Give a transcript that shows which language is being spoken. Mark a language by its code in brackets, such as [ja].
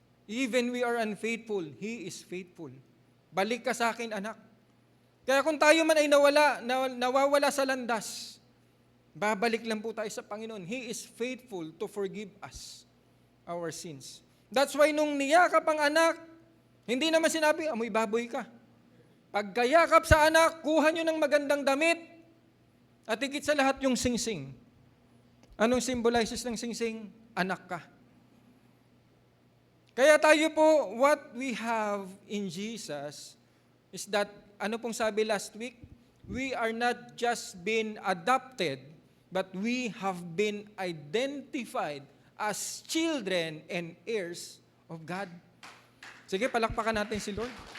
[en] Even we are unfaithful, He is faithful. [tl] Balik ka sa akin, anak. Kaya kung tayo man ay nawawala sa landas, babalik lang po tayo sa Panginoon. [en] He is faithful to forgive us our sins. That's why [tl] nung niyakap ang anak, hindi naman sinabi, amoy baboy ka. Pagkayakap sa anak, kuha nyo ng magandang damit, at higit sa lahat yung singsing. Anong symbolizes ng singsing? Anak ka. Kaya tayo po, [en] what we have in Jesus is that, [tl] ano pong sabi last week? [en] We are not just been adopted, but we have been identified as children and heirs of God. [tl] Sige, palakpakan natin si Lord.